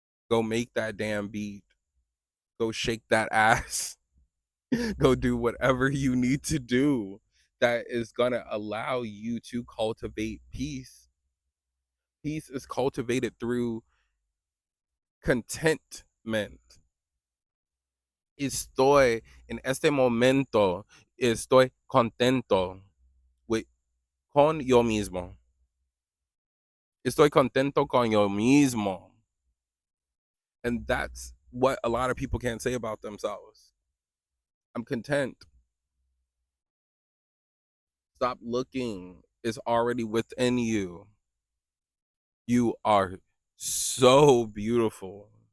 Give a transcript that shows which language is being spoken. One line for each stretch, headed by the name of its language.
English: Go make that damn beat. Go shake that ass. Go do whatever you need to do that is going to allow you to cultivate peace. Peace is cultivated through contentment.
Spanish: Estoy en este momento, estoy contento with, con yo mismo. Estoy contento con yo mismo.
English: And that's what a lot of people can't say about themselves. I'm content. Stop looking. It's already within you. You are so beautiful.